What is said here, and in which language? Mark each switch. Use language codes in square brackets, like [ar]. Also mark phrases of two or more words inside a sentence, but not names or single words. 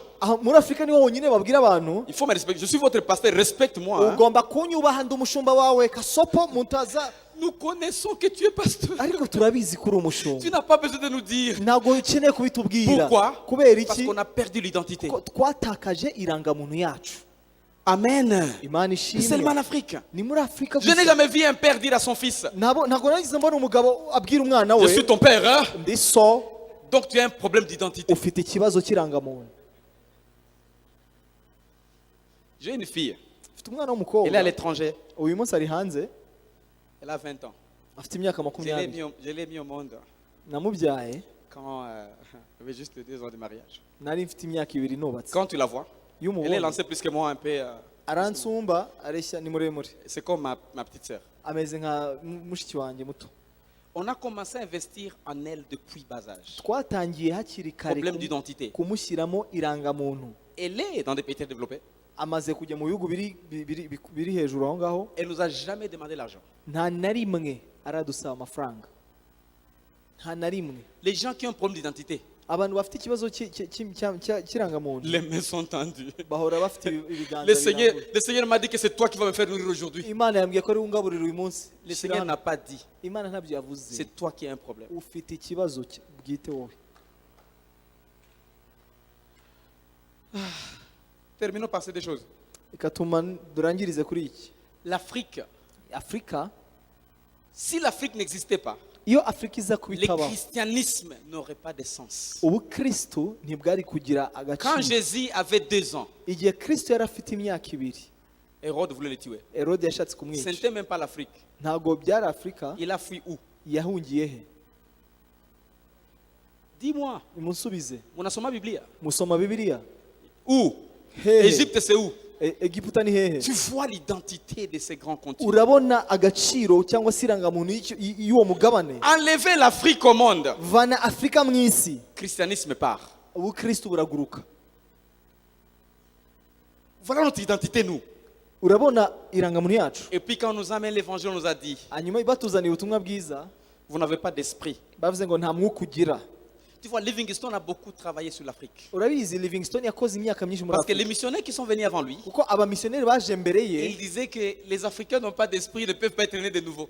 [rw] Muri Afurika niho honyine babwira abantu, [fr] il faut me respecter. Je suis votre pasteur, respecte-moi. Hein. [rw] ugomba kunyubaha ndi umushumba wawe Kasopo mutaza. [fr] Nous connaissons que tu es pasteur. [rw] Ariko turabizi ko uri [fr] Tu [rw] umushumba. [fr] n'as pas besoin de nous dire. [rw] Ntabwo ukeneye kubitubwira. [fr] Pourquoi? [rw] Kubera [fr] Parce [rw] iki? [fr] qu'on a perdu l'identité. [rw] Ko twatakaje irangamuntu yacu. [fr] Amen. [rw] Imana [fr] C'est seulement en [rw] ishimwe. [fr] Afrique. [rw] Ni muri Afurika [fr] Je n'ai [rw] gusa. [fr] jamais vu un père dire à son fils, [rw] Ntabwo nagize mbona umugabo abwira umwana [fr] je [rw] we, [fr] suis ton père, hein? [rw] ndi so, [fr] Donc tu as un problème d'identité. [rw] ufite ikibazo cy'irangamuntu. [fr] J'ai une fille, [rw] Ufite umwana [fr] elle est à [rw] w'umukobwa, [fr] l'étranger, [rw] uyu munsi ari hanze, [fr] elle a 20 ans. [rw] afite imyaka [fr] Je l'ai [rw] 20. [fr] mis, je l'ai mis au monde [rw] Namubyaye [fr] quand j'avais juste 2 ans de mariage. [rw] nari mfite imyaka 2 nubatse [fr] Quand tu la vois, [rw] iyo [fr] elle est [rw] umubonye [fr] lancée plus que moi un peu. [rw] aransumba areshya ni muremure [fr] C'est comme ma petite sœur. [rw] ameze nka mushiki wanjye muto [fr] On a commencé à investir en elle depuis bas âge. [rw] twatangiye hakiri kare [fr] Problème d'identité. [rw] kumushyiramo irangamuntu [fr] Elle est dans des pays très développés. [rw] amaze kujya mu bihugu biri hejuru aho ngaho [fr] Elle nous a jamais demandé l'argent. [rw] nta na rimwe aradusaba amafaranga nta na rimwe [fr] Les gens qui ont un problème d'identité, [rw] abantu bafite ikibazo cy'irangamuntu [fr] les mains sont tendues. [rw] bahora bafite ibiganza [fr] Le Seigneur, [rw] birambuye. [fr] le Seigneur m'a dit que c'est toi qui vas me faire nourrir aujourd'hui. [rw] imana yambwiye ko ari ungaburira uyu munsi [fr] Le Seigneur n'a pas dit. [rw] imana ntabyo yavuze [fr] C'est toi qui as un problème. [rw] ufite ikibazo bwite wowe [fr] Terminons par ces 2 choses. [rw] reka durangirize kuri iki [fr] L'Afrique, [rw] afurika [fr] si l'Afrique n'existait pas, [rw] iyo afurika iza [fr] le [rw] kubitabaho [fr] christianisme n'aurait pas de sens. [rw] ubukristo ntibwari kugira [fr] Quand [rw] agaciro [fr] Jésus avait 2 ans, [rw] igihe kristo yari afite imyaka 2 [fr] Hérode voulait le tuer. [rw] herode yashatse [fr] Ce [rw] kumwica [fr] n'était même pas l'Afrique. [rw] ntabwo byari afurika [fr] Il a fui où? [rw] yahungiye he [fr] Dis-moi, [rw] nimunsubize [fr] on a somma Biblia. [rw] musoma bibiliya [fr] Où? [rw] hehe [fr] Égypte, c'est où? [rw] egiputa ni hehe [fr] Tu vois l'identité de ces grands continents. [rw] urabona agaciro cyangwa se irangamuntu y'uwo mugabane [fr] Enlever l'Afrique au monde. [rw] vana afurika mu isi [fr] Christianisme part. [rw] ubukristo buraguruka [fr] Voilà notre identité, nous. [rw] urabona irangamuntu yacu [fr] Et puis quand on nous amène l'évangile, on nous a dit, [rw] hanyuma batuzaniye ubutumwa bwiza [fr] vous n'avez pas d'esprit. [rw] bavuze ngo nta mwuka ugira [fr] Tu vois, Livingstone a beaucoup travaillé sur l'Afrique. [rw] urabizi livingstone yakoze imyaka myinshi muri [fr] Parce que les [rw] afurika [fr] missionnaires qui sont venus avant lui, [rw] kuko abamisiyoneri baje mbere ye [fr] ils disaient que les Africains n'ont pas d'esprit, ne peuvent pas être nés de nouveau.